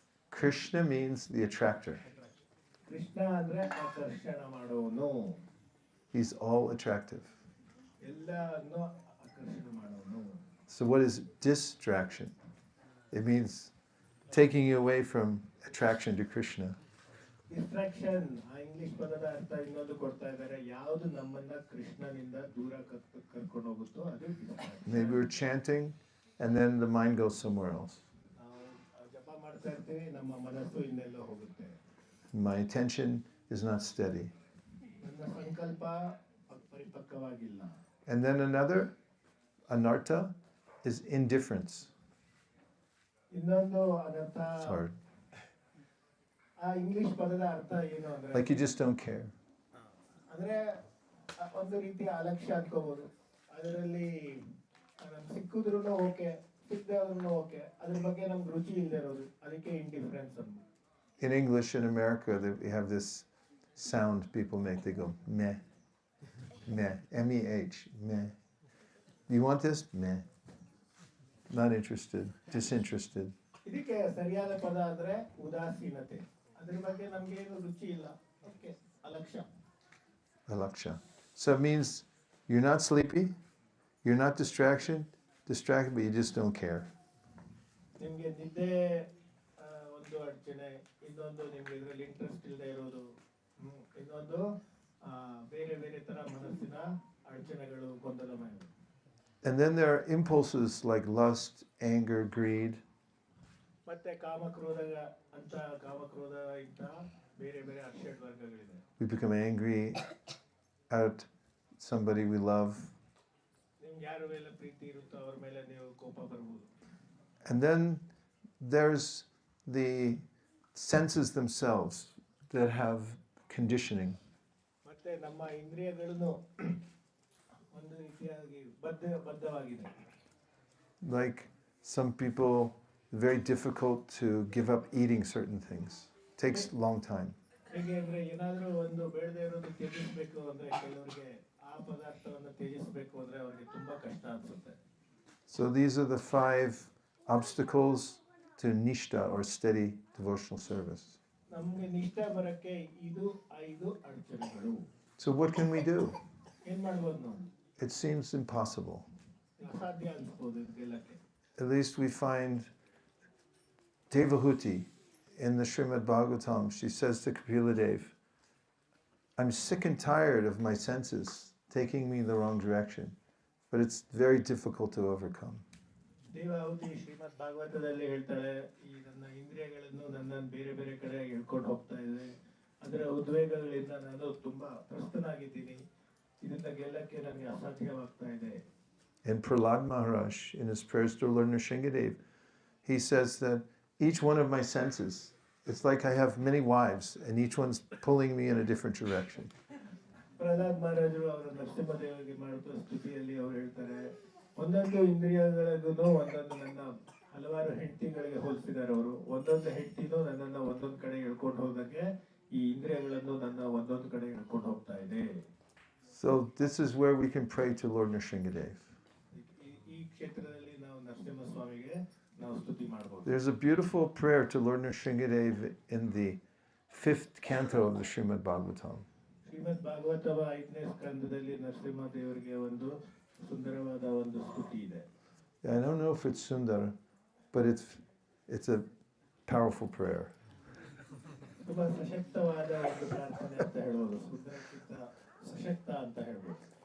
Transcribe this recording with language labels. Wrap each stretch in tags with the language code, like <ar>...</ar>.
<en>Krishna means the attractor.</en> <kn>Krishna ಅಂದ್ರೆ ಆಕರ್ಷಣ ಮಾಡೋನು.</kn> <en>He's all attractive.</en> <kn>ಎಲ್ಲಾನು ಆಕರ್ಷಣ ಮಾಡೋನು.</kn> <en>So what is distraction? It means taking you away from attraction to Krishna.</en> <kn>Distraction, ಆ English ಪದದ ಅರ್ಥ ಇನ್ನೊಂದು ಕೊಡ್ತಾ ಇದ್ದಾರೆ. ಯಾವುದು ನಮ್ಮನ್ನ ಕೃಷ್ಣನಿಂದ ದೂರ ಕರ್ಕೊಂಡು ಹೋಗುತ್ತೋ ಅದು distraction.</kn> <en>Maybe we're chanting and then the mind goes somewhere else.</en> <kn>ನಾವು ಜಪ ಮಾಡ್ತಾ ಇರ್ತೀವಿ, ನಮ್ಮ ಮನಸ್ಸು ಇನ್ನೆಲ್ಲೋ ಹೋಗುತ್ತೆ.</kn> <en>My attention is not steady.</en> <kn>ನನ್ನ ಸಂಕಲ್ಪ ಪರಿಪಕ್ವವಾಗಿಲ್ಲ.</kn> <en>And then another anartha is indifference.</en> <kn>ಇನ್ನೊಂದು ಅನರ್ಥ,</kn> <en>It's hard.</en> <kn>ಆ ಇಂಗ್ಲಿಷ್ ಪದದ ಅರ್ಥ ಏನು ಅಂದ್ರೆ,</kn> <en>Like you just don't care.</en> <kn>ಅಂದ್ರೆ ಒಂದು ರೀತಿಯ ಅಲಕ್ಷ್ಯ ಅನ್ಕೋಬಹುದು. ಅದರಲ್ಲಿ ಸಿಕ್ಕಿದ್ರು ಓಕೆ, ಸಿಕ್ಕದೆ ಆದ್ರೂ ಓಕೆ, ಅದ್ರ ಬಗ್ಗೆ ನಮ್ಗೆ ರುಚಿ ಇಲ್ಲದೆ ಇರೋದು, ಅದಕ್ಕೆ ಇಂಡಿಫರೆನ್ಸ್ ಅಂತ.</kn> <en>In English in America, we have this sound people make. They go meh, meh, M-E-H, meh. You want this? Meh. Not interested, disinterested.</en> <kn>ಇದಕ್ಕೆ ಸರಿಯಾದ ಪದ ಅಂದ್ರೆ ಉದಾಸೀನತೆ. ಅದ್ರ ಬಗ್ಗೆ ನಮ್ಗೆ ಏನು ರುಚಿ ಇಲ್ಲ, okay, ಅಲಕ್ಷ್ಯ. Alaksha.</kn> <en>So it means you're not sleepy, you're not distracted, but you just don't care.</en> <kn>ನಿಮ್ಗೆ ನಿದ್ದೆ ಒಂದು ಅಡಚಣೆ, ಇನ್ನೊಂದು ನಿಮ್ಗೆ ಇದರಲ್ಲಿ ಇಂಟ್ರೆಸ್ಟ್ ಇಲ್ಲದೆ ಇರೋದು, ಇನ್ನೊಂದು ಬೇರೆ ಬೇರೆ ತರ ಮನಸ್ಸಿನ ಅಡಚಣೆಗಳು, ಗೊಂದಲಮಯ.</kn> <en>And then there are impulses like lust, anger, greed.</en> <kn>ಮತ್ತೆ ಕಾಮಕ್ರೋಧ ಅಂತ, ಕಾಮಕ್ರೋಧ ಇಂತ ಬೇರೆ ಬೇರೆ ಅಕ್ಷೇಡ್ ವರ್ಗಗಳಿದೆ.</kn> <en>We become angry at somebody we love.</en> <kn>ನಿಮ್ಗೆ ಯಾರ ಮೇಲೆ ಪ್ರೀತಿ ಇರುತ್ತೋ ಅವ್ರ ಮೇಲೆ ನೀವು ಕೋಪ ಬರ್ಬೋದು.</kn> <en>And then there's the senses themselves that have conditioning.</en> <kn>ಮತ್ತೆ ನಮ್ಮ ಇಂದ್ರಿಯಗಳನ್ನು ಒಂದು ರೀತಿಯಾಗಿ ಬದ್ಧವಾಗಿದೆ.</kn> <en>Like some people, very difficult to give up eating certain things. Takes a long time.</en> <kn>ಹೇಗೆ ಅಂದ್ರೆ ಏನಾದ್ರೂ ಒಂದು ಬೇಡದೇ ಇರೋದು ತ್ಯಜಿಸಬೇಕು ಅಂದ್ರೆ ಕೆಲವರಿಗೆ ಆ ಪದಾರ್ಥವನ್ನು ತ್ಯಜಿಸಬೇಕು ಅಂದ್ರೆ ಅವರಿಗೆ ತುಂಬಾ ಕಷ್ಟ ಅನ್ಸುತ್ತೆ.</kn> <en>So these are the 5 obstacles to nishta or steady devotional service.</en> <kn>ನಮಗೆ ನಿಷ್ಠ ಬರಕ್ಕೆ ಇದು 5 ಅಡಚಣೆಗಳು.</kn> <en>So what can we do?</en> <kn>ಏನ್ ಮಾಡ್ಬೋದು ನಾವು?</kn> <en>It seems impossible.</en> <kn>ಅಸಾಧ್ಯ ಅನ್ಸ್ಬೋದು ಗೆಲ್ಲಕ್ಕೆ.</kn> <en>At least we find Devahuti in the Srimad Bhagavatam. She says to Kapila Dev, I'm sick and tired of my senses taking me in the wrong direction, but it's very difficult to overcome.</en> <kn>ದೇವಾಹುತಿ ಶ್ರೀಮದ್ ಭಾಗವತದಲ್ಲಿ ಹೇಳ್ತಾಳೆ, ಈ ನನ್ನ ಇಂದ್ರಿಯಗಳನ್ನು ನನ್ನನ್ನು ಬೇರೆ ಬೇರೆ ಕಡೆ ಎಳ್ಕೊಂಡು ಹೋಗ್ತಾ ಇದೆ, ಅದರ ಉದ್ವೇಗಗಳಿಂದ ನಾನು ತುಂಬಾ ತ್ರಸ್ತನಾಗಿದ್ದೀನಿ, ಇದನ್ನ ಗೆಲ್ಲಕ್ಕೆ ನನಗೆ ಅಸಾಧ್ಯವಾಗ್ತಾ ಇದೆ.</kn> <en>And Prahlad Maharaj, in his prayers to Lord Nrsingadev, he says that each one of my senses, it's like I have many wives, and each one's pulling me in a different direction.</en> <kn>Pralhad ಮಹಾರಾಜರು ಅವರ ನರಸಿಂಹದೇವರಿಗೆ ಮಾಡುವ ಸ್ತುತಿಯಲ್ಲಿ ಅವರು ಹೇಳ್ತಾರೆ, ಒಂದೊಂದು ಇಂದ್ರಿಯಗಳಿಗೂ ಒಂದೊಂದು ನನ್ನ ಹಲವಾರು ಹೆಂಡತಿಗಳಿಗೆ ಹೋಲಿಸಿದ್ದಾರೆ ಅವರು. ಒಂದೊಂದು ಹೆಂಡತಿನೂ ನನ್ನನ್ನು ಒಂದೊಂದು ಕಡೆ ಎಳ್ಕೊಂಡು ಹೋದಂಗೆ ಈ ಇಂದ್ರಿಯಗಳನ್ನು ನನ್ನ ಒಂದೊಂದು ಕಡೆ ಎಳ್ಕೊಂಡು ಹೋಗ್ತಾ ಇದೆ.</kn> <en>So this is where we can pray to Lord Nrsingadev.</en> <kn>ಈ ಕ್ಷೇತ್ರದಲ್ಲಿ ನಾವು ನರಸಿಂಹ ಸ್ವಾಮಿಗೆ ನಾವು ಸ್ತುತಿ ಮಾಡಬಹುದು.</kn> <en>There's a beautiful prayer to Lord Nrsingadev in the 5th canto of the Srimad Bhagavatam.</en> <kn>ಶ್ರೀಮದ್ ಭಾಗವತವ 5ನೇ ಸ್ಕಂದದಲ್ಲಿ ನರಸಿಂಹ ದೇವರಿಗೆ ಒಂದು ಸುಂದರವಾದ ಒಂದು ಸ್ತುತಿ ಇದೆ.</kn> <en>I don't know if it's Sundar, but it's a powerful prayer.</en> <kn>ತುಂಬಾ ಸಶಕ್ತವಾದ ಒಂದು ಪ್ರಾರ್ಥನೆ ಅಂತ ಹೇಳ್ಬೋದು, ಸುಂದರಕ್ಕಿಂತ ಸಶಕ್ತ ಅಂತ ಹೇಳ್ಬೋದು.</kn>